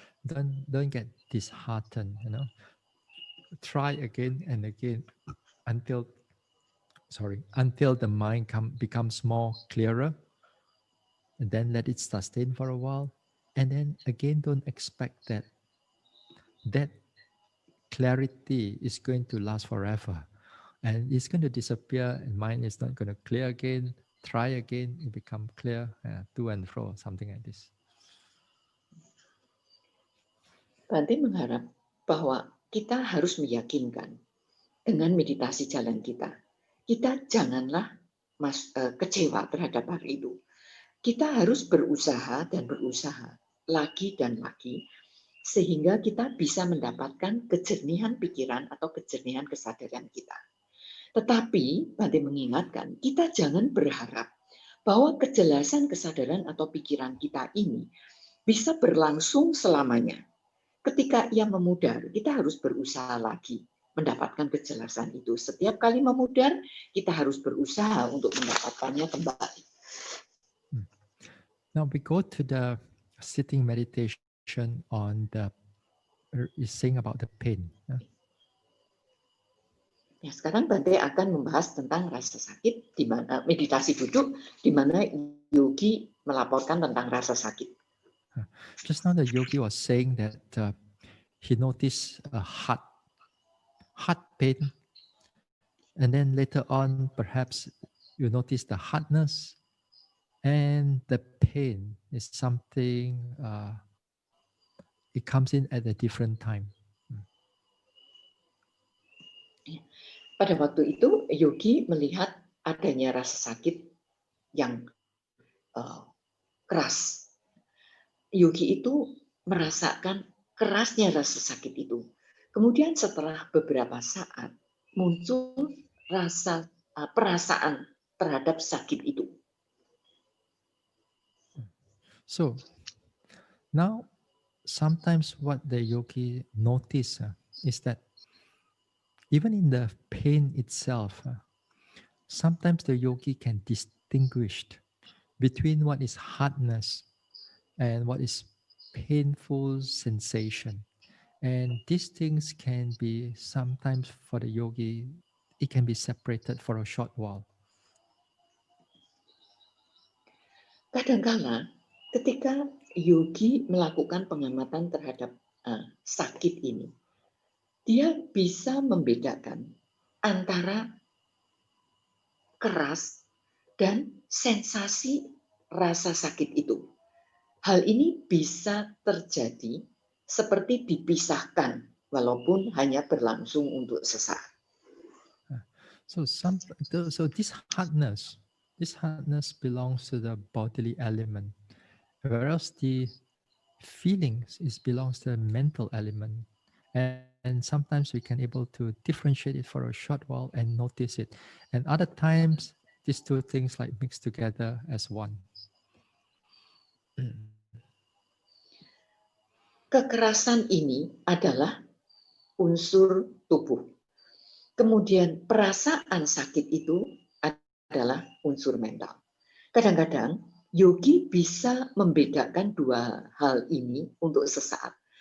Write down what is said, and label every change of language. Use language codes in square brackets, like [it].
[en] Don't get disheartened, Try again and again until the mind becomes more clearer, and then let it sustain for a while, and then again don't expect that clarity is going to last forever, and it's going to disappear, and mind is not going to clear again. Try again, it become clear, to and fro, something like this. [id] Bante mengharap bahwa kita harus meyakinkan dengan meditasi jalan kita. Kita janganlah kecewa terhadap hari itu. Kita harus berusaha dan berusaha lagi dan lagi sehingga kita bisa mendapatkan kejernihan pikiran atau kejernihan kesadaran kita. Tetapi Bante mengingatkan, kita jangan berharap bahwa kejelasan kesadaran atau pikiran kita ini bisa berlangsung selamanya. Ketika ia memudar, kita harus berusaha lagi mendapatkan kejelasan itu. Setiap kali memudar, kita harus berusaha untuk mendapatkannya kembali. [en] Now we go to the sitting meditation on is saying about the pain. [id] Ya, sekarang Bante akan membahas tentang rasa sakit, di mana meditasi duduk, di mana yogi melaporkan tentang rasa sakit. [en] Just now the yogi was saying that he noticed a heart pain, and then later on perhaps you notice the hardness, and the pain is something it comes in at a different time. [id] Pada waktu itu yogi melihat adanya rasa sakit yang keras. Yogi itu merasakan kerasnya rasa sakit itu. Kemudian setelah beberapa saat muncul perasaan terhadap sakit itu. [en] So now sometimes what the yogi notice is that even in the pain itself, sometimes the yogi can distinguish between what is hardness and what is painful sensation. And these things can be sometimes for the yogi, it can be separated for a short while. [id] Kadang-kala ketika yogi melakukan pengamatan terhadap sakit ini, dia bisa membedakan antara keras dan sensasi rasa sakit itu. Hal ini bisa terjadi seperti dipisahkan, walaupun hanya berlangsung untuk sesaat. [en] So this hardness this hardness belongs to the bodily element, whereas the feelings belongs to the mental element. And sometimes we can able to differentiate it for a short while and notice it. And other times, these two things like mix together as one. [id] Kekerasan ini adalah unsur tubuh. Kemudian perasaan sakit itu adalah unsur mental. Kadang-kadang yogi bisa membedakan dua hal ini untuk sesaat.